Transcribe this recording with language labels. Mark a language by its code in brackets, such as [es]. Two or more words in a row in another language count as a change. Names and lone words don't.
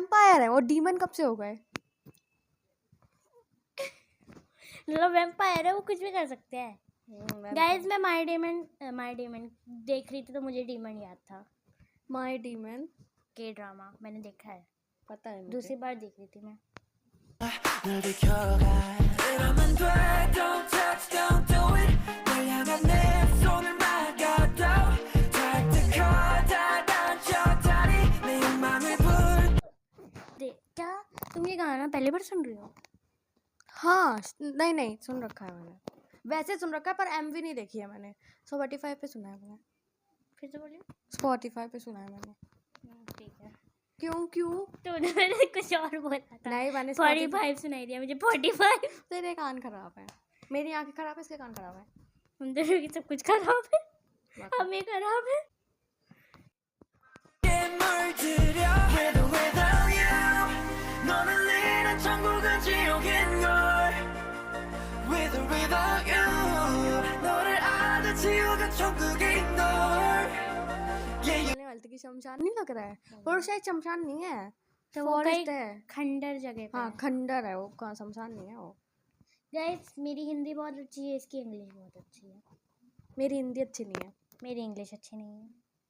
[hi] वैम्पायर है वो, डीमन कब से हो गए? मतलब वैम्पायर है, वो कुछ भी कर सकते हैं। गाइस, मैं माय डीमन देख रही थी तो मुझे डीमन याद था। माय डीमन के ड्रामा मैंने देखा है, पता है मुझे। दूसरी बार देख रही थी मैं। [ko] 널 비켜가 이러면 돼 [en] don't touch don't do it [ko] 널 향한 내 손을 막아도 달콤하다란 저 다리 내 욕망을 불 [hi] क्या तुम ये गाना पहली बार सुन रही हो? हाँ, नहीं सुन रखा है मैंने, वैसे सुन रखा है पर एमवी नहीं देखी है मैंने। स्पॉटिफाई पे सुना है मैंने। फिर से बोलिए। स्पॉटिफाई पे सुना है मैंने। ठीक है। क्यों तूने मैंने कुछ और बोला था। नहीं, मैंने 45 सुनाई दिया मुझे। 45। तेरे कान खराब है, मेरी आंखें खराब है, इसके कान खराब है। हम दोनों की सब कुछ खराब है, हमें खराब है। [ko] 물들여 [en] With or without you [ko] 너는 잃은 천국은 지옥인걸 [en] With or without you [ko] 너를 아는 지옥은 천국인걸 [hi] बोलने वाली की शमशान नहीं लग रहा है, और शायद शमशान नहीं है, तो वो फॉरेस्ट कहीं है। खंडर जगह पे हाँ है। खंडर है वो, कहाँ शमशान नहीं है वो। गाइस, मेरी हिंदी बहुत अच्छी है, इसकी इंग्लिश बहुत अच्छी है। मेरी हिंदी अच्छी नहीं है। मेरी इंग्लिश अच्छी नहीं है।